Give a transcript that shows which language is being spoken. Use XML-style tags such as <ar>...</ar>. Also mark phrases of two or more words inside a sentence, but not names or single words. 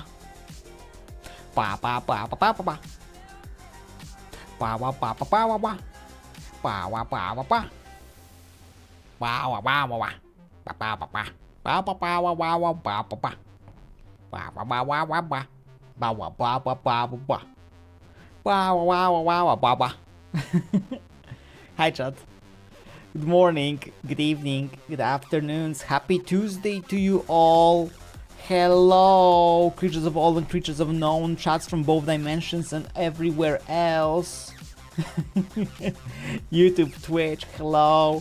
<en>Ba ba ba ba ba ba ba. Ba ba ba ba ba ba ba. Ba ba ba ba ba. Ba ba ba ba ba. Ba ba ba ba. Ba ba ba ba ba ba ba ba ba. Ba ba ba ba ba ba. Ba ba ba ba ba ba ba. Ba ba ba ba ba ba. Hi chat. Good morning, good evening, good afternoons. Happy Tuesday to you all. Hello, creatures of all and creatures of known, chats from both dimensions and everywhere else. YouTube, Twitch, hello.</en>